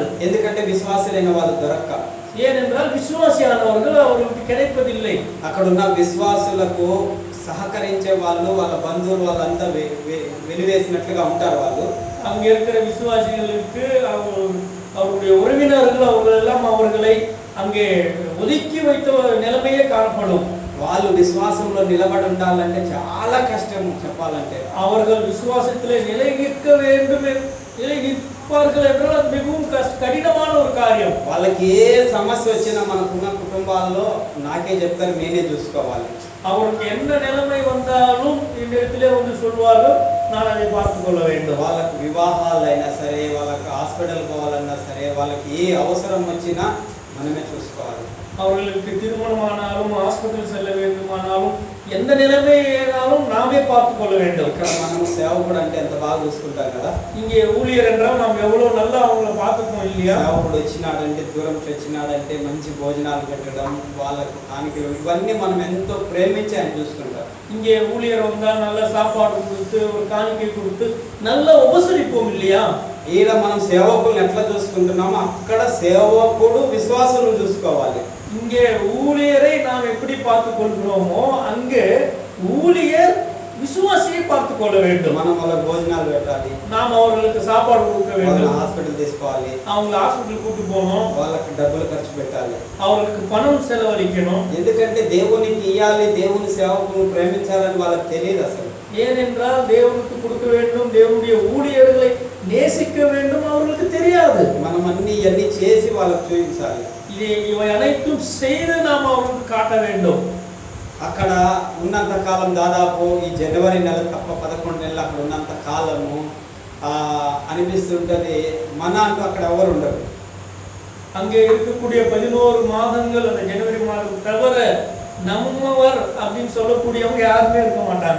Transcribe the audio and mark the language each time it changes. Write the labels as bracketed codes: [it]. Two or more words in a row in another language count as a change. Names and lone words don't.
[te] ఎందుకంటే విశ్వాసులైన వాళ్ళు దొరక్క. [ta] ஏனென்றால் விசுவாசியானவர்கள் அவர்களுக்கு கிடைப்பதில்லை. [te] అక్కడ ఉన్న విశ్వాసులకు సహకరించే వాళ్ళు, వాళ్ళ బంధువులు వాళ్ళంతా వెలివేసినట్లుగా ఉంటారు. వాళ్ళు [ta] அங்க இருக்கிற விசுவாசிகளுக்கு அவருடைய உறவினர்கள் அவர்கள் எல்லாம் அவர்களை அங்கே ஒதுக்கி வைத்த நிலைமையே காணப்படும். [te] వాళ్ళు విశ్వాసంలో నిలబడి ఉండాలంటే చాలా కష్టం చెప్పాలంటే. [ta] அவர்கள் விசுவாசத்திலே நிலை நிற்க வேண்டும், நிலை நிற்பார்கள் என்றால் அது மிகவும் கடினமான ஒரு காரியம். [te] వాళ్ళకి ఏ సమస్య వచ్చినా మనకున్న కుటుంబాల్లో నాకే చెప్తారు, నేనే చూసుకోవాలి. [ta] அவருக்கு என்ன நிலைமை வந்தாலும் இந்த இடத்திலே வந்து சொல்வார்கள், நான் அதை பார்த்துக் கொள்ள வேண்டும். [te] వాళ్ళకి వివాహాలైనా సరే, వాళ్ళకి హాస్పిటల్ పోవాలన్నా సరే, వాళ్ళకి ఏ అవసరం వచ్చినా మనమే చూసుకోవాలి. [ta] அவர்களுக்கு திருமணமானாலும் ஹாஸ்பிட்டல் செல்ல வேண்டுமானாலும் எந்த நிலைமையானாலும் நாமே பார்த்துக் கொள்ள வேண்டும். [te] ఇక్కడ మనం సేవకుడు అంటే ఎంత బాగా చూసుకుంటాం కదా. [ta] இங்கே ஊழியர் என்றால் நாம் எவ்வளவு நல்லா அவங்கள பார்த்துப்போம் இல்லையா? [te] సేవకుడు వచ్చినాడంటే, దూరం నుంచి వచ్చినాడంటే మంచి భోజనాలు పెట్టడం, వాళ్ళకు కానుకలు, ఇవన్నీ మనం ఎంతో ప్రేమించి ఆయన చూసుకుంటాం. [ta] இங்கே ஊழியர் வந்தால் நல்ல சாப்பாடு கொடுத்து ஒரு காணிக்கை கொடுத்து நல்ல உபசரிப்போம் இல்லையா? [te] ఈడ మనం సేవకులను ఎట్లా చూసుకుంటున్నామో అక్కడ సేవకుడు విశ్వాసం చూసుకోవాలి. [ta] இங்கே ஊழியரை நாம் எப்படி பார்த்துக் கொள்கிறோமோ அங்கே ஊழியர் விசுவாசியை பார்த்துக் கொள்ள வேண்டும். [te] మనం వాళ్ళకి భోజనాలు పెట్టాలి, [ta] நாம் அவர்களுக்கு சாப்பாடு கொடுக்க வேண்டும், [te] హాస్పిటల్ తీసుకోవాలి, [ta] அவங்களை ஹாஸ்பிட்டல் கூட்டு போகணும், [te] వాళ్ళకి డబ్బులు ఖర్చు పెట్టాలి, [ta] அவர்களுக்கு பணம் செலவழிக்கணும். [te] ఎందుకంటే దేవునికి ఇయ్యాలి, దేవుని సేవకులను ప్రేమించాలని వాళ్ళకి తెలియదు అసలు. [ta] ஏனென்றால் தேவனுக்கு கொடுக்க வேண்டும், தேவனுடைய ஊழியர்களை நேசிக்க வேண்டும், அவர்களுக்கு தெரியாது. [te] మనం అన్ని చేసి వాళ్ళకి చూపించాలి. [ta] இவை அனைத்தும் செய்து நாம் அவர்களுக்கு காட்ட வேண்டும். [te] అక్కడ ఉన్నంత కాలం దాదాపు ఈ జనవరి నెల తప్ప 11 నెలలు అక్కడ ఉన్నంత కాలము అనిపిస్తుంటది మన అంటూ అక్కడ ఎవరు ఉండరు. [ta] அங்கே இருக்கக்கூடிய 11 மாதங்கள் அந்த ஜனவரி மாதம் தவிர நம்மவர் அப்படின்னு சொல்லக்கூடியவங்க யாருமே இருக்க மாட்டாங்க.